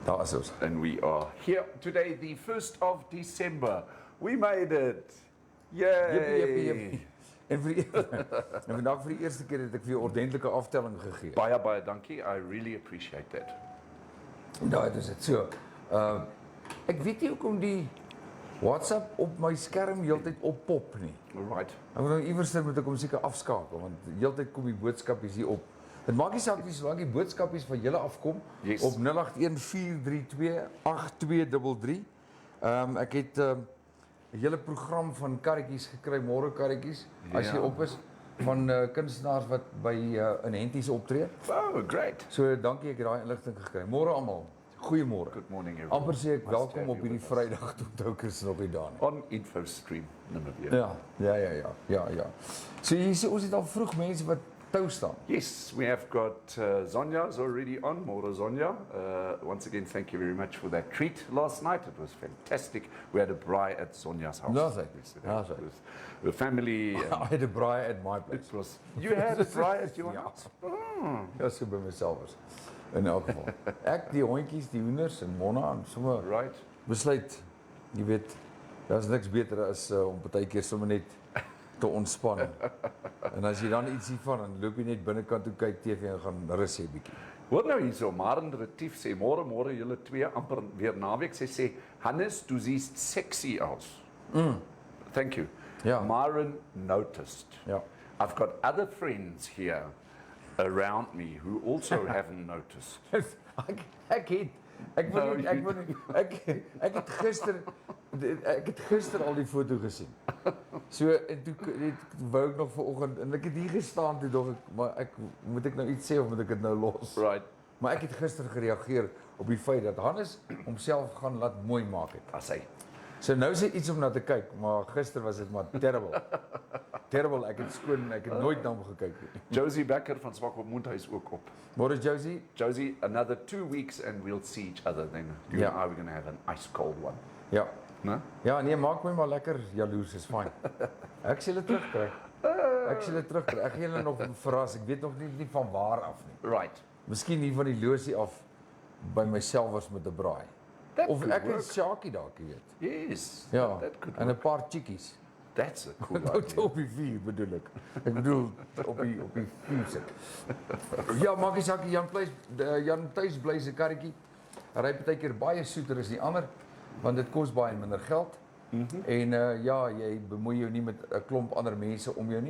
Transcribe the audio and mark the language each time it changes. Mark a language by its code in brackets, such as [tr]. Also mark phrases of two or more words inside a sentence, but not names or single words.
[af] Daarsoos. [en] And we are here today, the 1st of December. We made it. Yay! [af] Jippie. En vandag vir die eerste keer het ek vir jou ordentlike aftelling gegee. Baie dankie. [en] I really appreciate that. [af] Ja, dit is dit so. Ek weet nie hoekom die WhatsApp op my skerm heeltyd oppop nie. [en] Right. [af] Ek moet nou iewers moet ek hom seker afskakel want heeltyd kom die boodskapies hier op. Dit maak nie saak nie solank die boodskapies van julle afkom [en] Yes. [af] op 0814328233. Ek het 'n hele program van karretjies gekry, môre karretjies, as jy op is van kunstenaars wat by in Henties optree. [en] Oh, great. [af] So dankie ek het daai inligting gekry. Môre almal. Goeiemôre. [en] Good morning everyone. [af] Amper sê ek [en] Must [af] welkom [en] have [af] op [en] you [af] hierdie [en] with us. [af] Vrydag toe Dirkas is nog nie daar nie. [en] On InfoStream Namibia. [af] Ja. So hier sê ons het al vroeg mense wat tou staan. [en] Yes, we have got Zonya's already on. [af] More Zonya. [en] Once again, thank you very much for that treat last night. It was fantastic. We had a braai at Zonya's house. Lovely. With the family. I had a braai at my place. It was. You had a braai at your [af] Ja. [en] house. [af] Ja, so [en] by myself [af] is. In elk geval. Ek, die hondjies, die hoenders en Monna en sommer [en] Right. [af] besluit, jy weet, daar's niks beter as om partykeer sommer net te ontspan. En as jy dan iets hiervan, dan loop jy net binnekant toe kyk TV en gaan rus hê bietjie. Hoor nou hierso, Maren Retief sê môre julle twee amper weer naweek. Sy sê [de] Hannes, du siehst sexy aus. [en] Thank you. [af] Ja. [en] Maren noticed. [af] Ja. [en] I've got other friends here around me who also haven't noticed. [af] Ek het gister al die foto gesien. So en toe wou ek nog vanoggend en ek het hier gestaan toe dog ek maar moet ek nou iets sê of moet ek dit nou los? [en] Right. [af] Maar ek het gister gereageer op die feit dat Hannes homself gaan laat mooi maak het. As hy. So nou is dit iets om na te kyk, maar gister was dit maar terrible. Terrible, ek het nooit na hom gekyk nie. Josie Becker van Swakopmund is ook op. Môre Josie? Josie, [en] another 2 weeks and we'll see each other then. You and I, we're going to have an ice cold one. [af] Ja. [en] No? [af] Ja, nee, maak my maar lekker jaloers, is fyn. Ek sal dit terugkry. Ek gaan julle nog verras. Ek weet nog nie van waar af nie. [en] Right. [af] Miskien nie van die losie af [en] by myself [af] was met 'n braai. [en] That [af] Of [en] could [af] ek [en] work. [af] en Shakie dalk, jy weet. [en] Yes. [af] Ja. [en] That could [af] En [en] work. [af] 'n paar chickies. [en] That's a cool [af] Nou [en] idea. [af] op die vuur bedoel ek. Ek bedoel op die vuur sit. Ja, maak nie saak Jan tuis bly se karretjie. Ry partykeer baie soeter as die ander want dit kos baie minder geld. En ja, jy bemoei jou nie met 'n klomp ander mense om jou nie.